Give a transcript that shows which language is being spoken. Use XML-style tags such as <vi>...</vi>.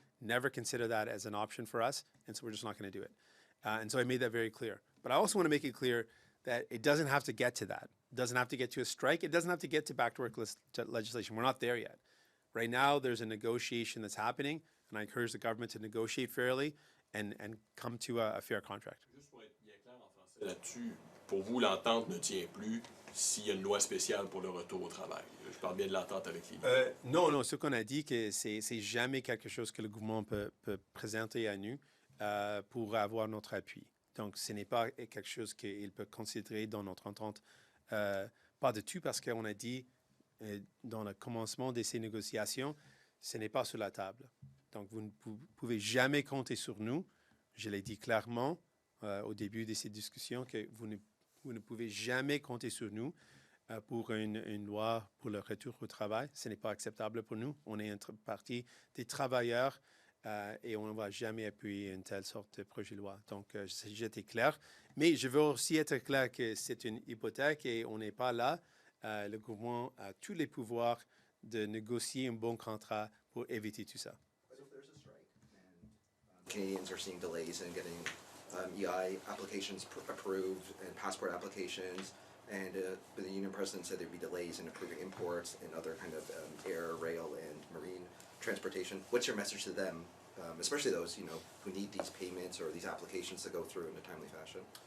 <en>Never consider that as an option for us. And so we're just not going to do it. And so I made that very clear. But I also want to make it clear that it doesn't have to get to that. It doesn't have to get to a strike. It doesn't have to get to back to work legislation. We're not there yet. Right now, there's a negotiation that's happening, and I encourage the government to negotiate fairly and come to a fair contract.</en> <fr>Juste pour être bien clair en français là-dessus, pour vous, l'entente ne tient plus s'il y a une loi spéciale pour le retour au travail. Je parle bien de l'entente avec les non, ce qu'on a dit, que c'est jamais quelque chose que le gouvernement peut présenter à nous pour avoir notre appui. Donc, ce n'est pas quelque chose qu'il peut considérer dans notre entente. Pas du tout, parce qu'on a dit dans le commencement de ces négociations, ce n'est pas sur la table. Donc, vous ne pouvez jamais compter sur nous. Je l'ai dit clairement au début de ces discussions que vous ne pouvez jamais compter sur nous pour une loi pour le retour au travail. Ce n'est pas acceptable pour nous. On est une partie des travailleurs et on ne va jamais appuyer une telle sorte de projet de loi. Donc, j'étais clair. Mais je veux aussi être clair que c'est une hypothèque et on n'est pas là. Le gouvernement a tous les pouvoirs de négocier un bon contrat pour éviter tout ça.</fr> <en>But if there's a strike and Canadians are seeing delays in getting EI applications approved and passport applications, and the union president said there'd be delays in approving imports and other kind of air, rail, and transportation. What's your message to them, especially those, you know, who need these payments or these applications to go through in a timely fashion?</en>